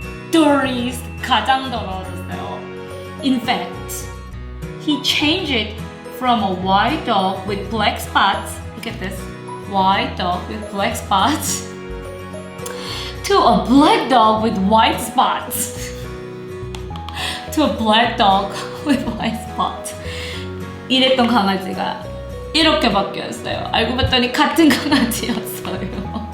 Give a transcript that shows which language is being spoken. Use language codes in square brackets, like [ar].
[ko] dirtiest, 가장 더러워졌어요. [en] In fact, he changed it from a white dog with black spots. Look at this, white dog with black spots. To a black dog with white spots. To a black dog with white spots. [ko] 이랬던 강아지가 이렇게 바뀌었어요. 알고 봤더니 같은 강아지였어요.